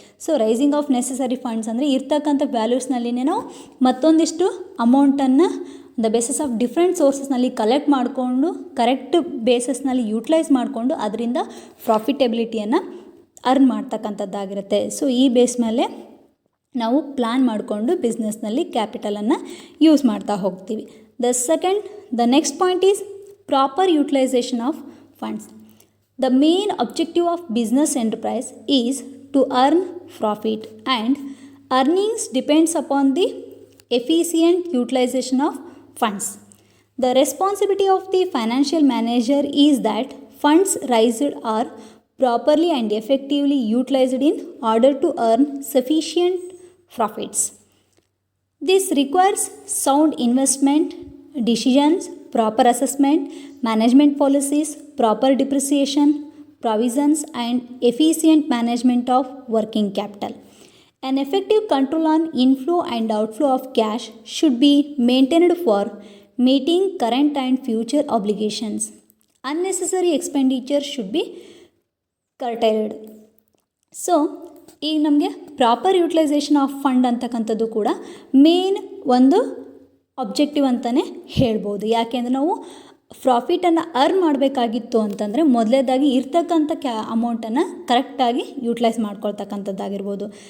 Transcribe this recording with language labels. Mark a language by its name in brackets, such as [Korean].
[Kannada] So rising of necessary funds ಅಂದರೆ ಇರ್ತಕ್ಕಂಥ ವ್ಯಾಲ್ಯೂಸ್ನಲ್ಲಿನೇ ನಾವು ಮತ್ತೊಂದಿಷ್ಟು ಅಮೌಂಟನ್ನು the basis of different ಸೋರ್ಸಸ್ನಲ್ಲಿ collect ಮಾಡಿಕೊಂಡು ಕರೆಕ್ಟ್ ಬೇಸಸ್ನಲ್ಲಿ ಯೂಟಿಲೈಸ್ ಮಾಡಿಕೊಂಡು ಅದರಿಂದ ಪ್ರಾಫಿಟೆಬಿಲಿಟಿಯನ್ನು ಅರ್ನ್ ಮಾಡ್ತಕ್ಕಂಥದ್ದಾಗಿರುತ್ತೆ. ಸೊ ಈ ಬೇಸ್ ಮೇಲೆ ನಾವು ಪ್ಲ್ಯಾನ್ ಮಾಡಿಕೊಂಡು ಬಿಸ್ನೆಸ್ನಲ್ಲಿ ಕ್ಯಾಪಿಟಲನ್ನು ಯೂಸ್ ಮಾಡ್ತಾ ಹೋಗ್ತೀವಿ. [English] The next point is proper utilization of funds. The main objective of business enterprise is to earn profit, and earnings depends upon the efficient utilization of funds. The responsibility of the financial manager is that funds raised are properly and effectively utilized in order to earn sufficient profits. This requires sound investment decisions, proper assessment, management policies, proper depreciation, provisions, and efficient management of working capital. An effective control on inflow and outflow of cash should be maintained for meeting current and future obligations. Unnecessary expenditure should be curtailed. [Kannada] So ಈಗ ನಮಗೆ proper utilisation of fund ಅಂತಕ್ಕಂಥದ್ದು ಕೂಡ main ಒಂದು objective ಅಂತಲೇ ಹೇಳ್ಬೋದು. ಯಾಕೆಂದರೆ ನಾವು ಪ್ರಾಫಿಟನ್ನು earn ಮಾಡಬೇಕಾಗಿತ್ತು ಅಂತಂದರೆ ಮೊದಲೇದಾಗಿ ಇರ್ತಕ್ಕಂಥ ಅಮೌಂಟನ್ನು ಕರೆಕ್ಟಾಗಿ ಯೂಟಿಲೈಸ್ ಮಾಡ್ಕೊಳ್ತಕ್ಕಂಥದ್ದಾಗಿರ್ಬೋದು.